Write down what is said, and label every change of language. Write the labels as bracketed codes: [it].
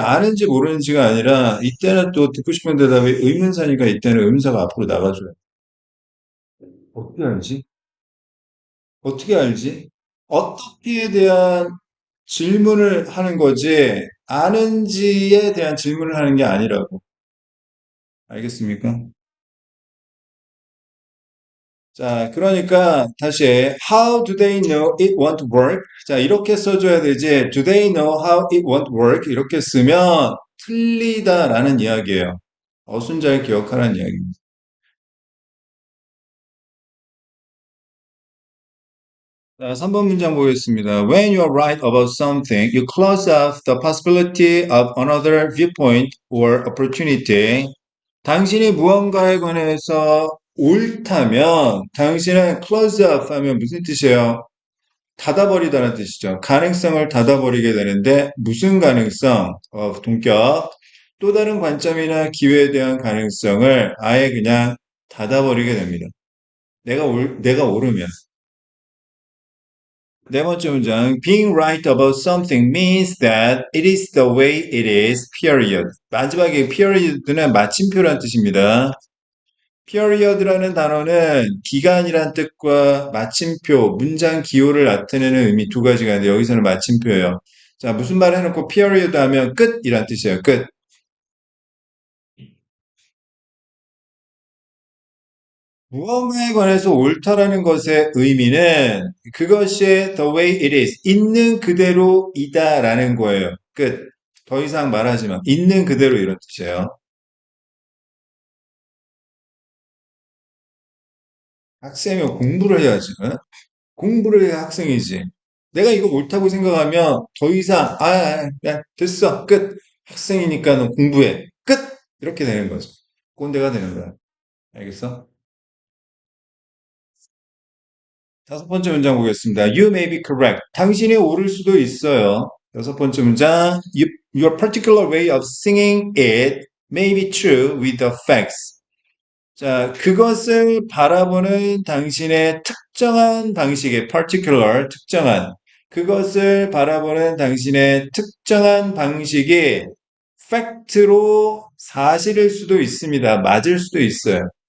[ko] 아는지 모르는지가 아니라, 이때는 또 듣고 싶은 대답이 의문사니까 이때는 의문사가 앞으로 나가줘요. 어떻게 알지? 어떻게 알지? 어떻게에 대한 질문을 하는 거지, 아는지에 대한 질문을 하는 게 아니라고. 알겠습니까? 자, 그러니까 다시 [en] How do they know it won't work? [ko] 자, 이렇게 써줘야 되지. [en] Do they know how it won't work? [ko] 이렇게 쓰면 틀리다라는 이야기예요. 어순 잘 기억하라는 이야기입니다. 자, 3번 문장 보겠습니다. [en] When you are right about something, you close off the possibility of another viewpoint or opportunity. [ko] 당신이 무언가에 관해서 옳다면 당신은 [en] close off [ko] 하면 무슨 뜻이에요? 닫아버리다는 뜻이죠. 가능성을 닫아버리게 되는데 무슨 가능성? 동격. 또 다른 관점이나 기회에 대한 가능성을 아예 그냥 닫아버리게 됩니다. 내가 옳으면. 네 번째 문장. [en] Being right about something means that it is the way it is, period. [ko] 마지막에 period는 마침표란 뜻입니다. period라는 단어는 기간이란 뜻과 마침표, 문장 기호를 나타내는 의미 두 가지가 있는데 여기서는 마침표예요. 자, 무슨 말 해놓고 period 하면 끝이란 뜻이에요. 끝. 무언가에 관해서 옳다라는 것의 의미는 그것이 [en] the way it is, [ko] 있는 그대로이다라는 거예요. 끝. 더 이상 말하지 마. 있는 그대로 이런 뜻이에요. 학생이 공부를 해야지. 어? 공부를 해야 학생이지. 내가 이거 옳다고 생각하면 더 이상 야, 됐어. 끝. 학생이니까 너 공부해. 끝. 이렇게 되는 거죠. 꼰대가 되는 거야. 알겠어? 다섯 번째 문장 보겠습니다. [en] You may be correct. [ko] 당신이 옳을 수도 있어요. 여섯 번째 문장. [en] Your particular way of singing it may be true with the facts. [ko] 자, 그것을 바라보는 당신의 특정한 방식의 particular, 특정한 그것을 바라보는 당신의 특정한 방식이 팩트로 사실일 수도 있습니다. 맞을 수도 있어요.